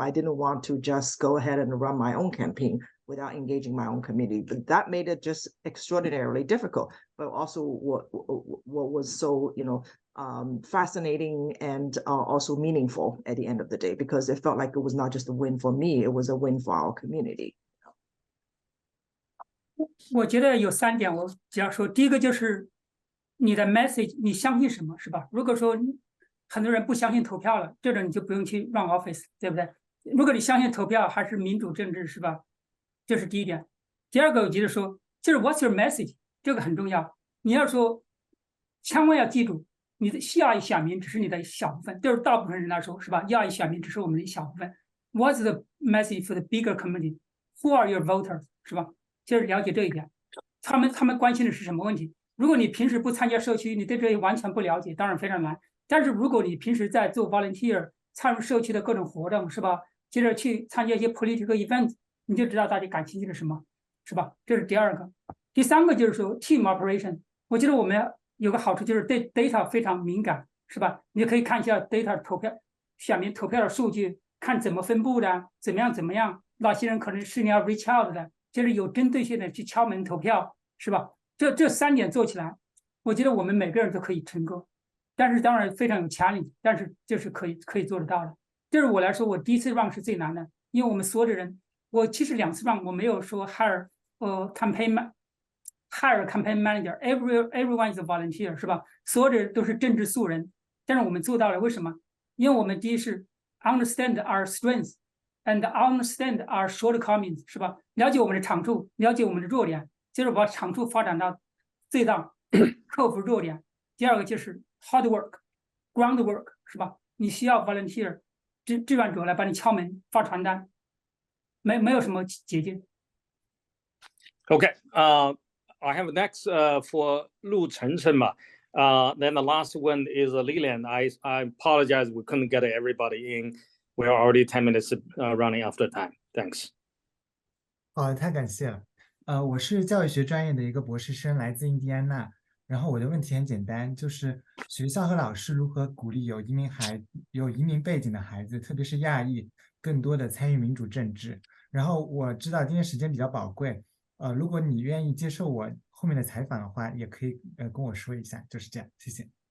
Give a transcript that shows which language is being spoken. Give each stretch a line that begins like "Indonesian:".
English: I didn't want to just go ahead and run my own campaign without engaging my own community, but that made it just extraordinarily difficult. But also what was so fascinating and also meaningful at the end of the day, because it felt like it was not just a win for me, it was a win for our community.
Chinese: 我觉得有3点，我只要说，第一个就是你的 message， 你相信什么，是吧？如果说很多人不相信投票了，这种你就不用去 run office， 对不对？如果你相信投票还是民主政治，是吧？这是第一点。第二个，我觉得说，就是
English: what's your message，
Chinese: 这个很重要。你要说，千万要记住，你的亚裔选民只是你的一小部分，对于大部分人来说，是吧？亚裔选民只是我们的一小部分。
English: What's the message for the bigger community? Who are your voters？
Chinese: 是吧？就是了解这一点，他们关心的是什么问题？如果你平时不参加社区，你对这些完全不了解，当然非常难。但是如果你平时在做 volunteer， 参与社区的各种活动，是吧？接着去参加一些 political event， 你就知道大家感兴趣的什么，是吧？这是第二个。第3个就是说 team operation， 我觉得我们有个好处就是对 data 非常敏感，是吧？你可以看一下 data 投票选民投票的数据，看怎么分布的，怎么样，哪些人可能是你要 reach out 的。就是有针对性的去敲门投票，是吧？这3点做起来，我觉得我们每个人都可以成功。但是当然非常有challenge，但是就是可以做得到的。就是我来说，我第一次 run 是最难的，因为我们所有的人，我其实2次 run 我没有说
English: hire campaign manager， everyone is a volunteer，
Chinese: 是吧？所有的人都是政治素人，但是我们做到了，为什么？因为我们第一是
English: understand our strengths。And understand our shortcomings，
Chinese: 是吧？了解我们的长处，了解我们的弱点，接着把长处发展到最大，克服弱点。第二个就是
English: hard work、ground work，
Chinese: 是吧？你需要 volunteer 志愿者来帮你敲门、发传单，没有什么捷径。
English: Okay, I have next for 陆晨晨嘛。 Then the last one is Lilian. I apologize, we couldn't get everybody in. We are already 10 minutes running after time. Thanks.
Chinese: 好，太感谢了。我是教育学专业的一个博士生，来自印第安纳。然后我的问题很简单，就是学校和老师如何鼓励有移民背景的孩子，特别是亚裔，更多的参与民主政治。然后我知道今天时间比较宝贵，如果你愿意接受我后面的采访的话，也可以跟我说一下，就是这样，谢谢。